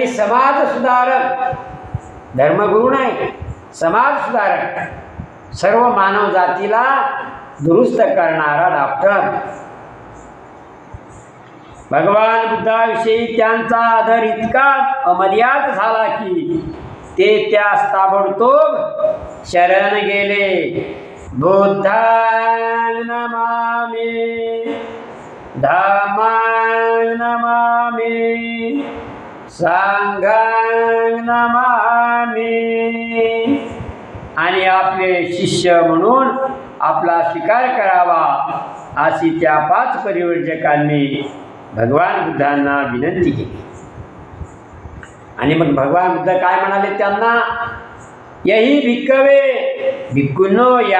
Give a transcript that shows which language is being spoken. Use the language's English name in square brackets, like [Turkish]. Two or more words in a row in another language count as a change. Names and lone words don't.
[Marathi] समाज सुधारक, धर्मगुरू नाही, समाज सुधारक, सर्व मानव जातीला दुरुस्त करणारा डॉक्टर। भगवान बुद्धाविषयी त्यांचा आदर इतका अमर्याद झाला की ते त्यास ताबडतोब शरण गेले [Pali] बुद्धां नमामि धम्मां नमामि संघां नमामि। [Marathi] आणि आपले शिष्य म्हणून आपला स्वीकार करावा अशी त्या 5 परिव्राजकांनी भगवान बुद्धांना विनंती केली। आणि मग भगवान बुद्ध काय म्हणाले त्यांना, [Pali] यही भिक्खवे [Marathi] भिक्खूंनो या।